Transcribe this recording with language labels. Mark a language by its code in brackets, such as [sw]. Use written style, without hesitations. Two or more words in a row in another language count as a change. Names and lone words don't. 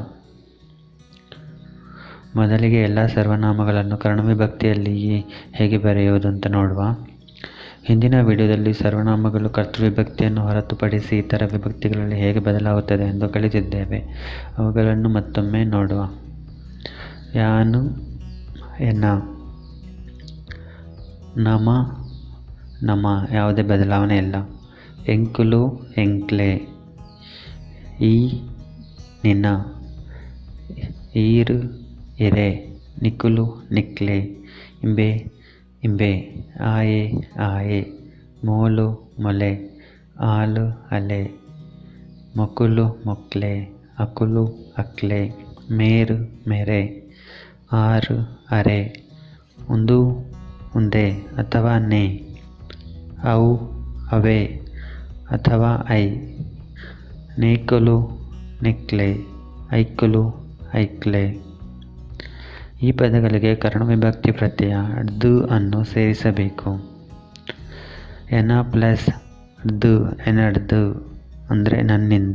[kn] ಮೊದಲಿಗೆ ಎಲ್ಲ ಸರ್ವನಾಮಗಳನ್ನು ಕರ್ಣ ವಿಭಕ್ತಿಯಲ್ಲಿ ಹೇಗೆ ಬರೆಯುವುದು ಅಂತ ನೋಡುವ. ಹಿಂದಿನ ವಿಡಿಯೋದಲ್ಲಿ ಸರ್ವನಾಮಗಳು ಕರ್ತೃವಿಭಕ್ತಿಯನ್ನು ಹೊರತುಪಡಿಸಿ ಇತರ ವಿಭಕ್ತಿಗಳಲ್ಲಿ ಹೇಗೆ ಬದಲಾಗುತ್ತದೆ ಎಂದು ಕಲಿತಿದ್ದೇವೆ. ಅವುಗಳನ್ನು ಮತ್ತೊಮ್ಮೆ ನೋಡುವ. [tcy] ಯಾನು, ಎನ, ನಮ, ನಮ [kn] ಯಾವುದೇ ಬದಲಾವಣೆ ಇಲ್ಲ. [tcy] ಎಂಕುಲು, ಎಂಕ್ಲೆ, ಈ, ನಿನ, ಈರು, ಇರೆ, ನಿಕುಲು, ನಿಕ್ಲೆ, ಇಂಬೆ, ಇಂಬೆ, ಆಯೆ, ಆಯೆ, ಮೋಲು, ಮೊಲೆ, ಆಲು, ಅಲೆ, ಮೊಕುಲು, ಮೊಕ್ಲೆ, ಅಕುಲು, ಅಕ್ಲೆ, ಮೇರು, ಮೆರೆ, ಆರು, ಅರೆ, ಉಂದು, ಉಂದೆ ಅಥವಾ ನೆ, ಅವು, ಅವೆ ಅಥವಾ ಐ, ನೇಕುಲು, ನೆಕ್ಲೆ, ಐಕುಲು, ಐಕ್ಲೆ. [kn] ಈ ಪದಗಳಿಗೆ ಕರ್ಣ ವಿಭಕ್ತಿ ಪ್ರತ್ಯಯ ದು ಅನ್ನು ಸೇರಿಸಬೇಕು. [tcy] ಎನ ಪ್ಲಸ್ ದು, ಎನಡ್ದು [kn] ಅಂದರೆ ನನ್ನಿಂದ.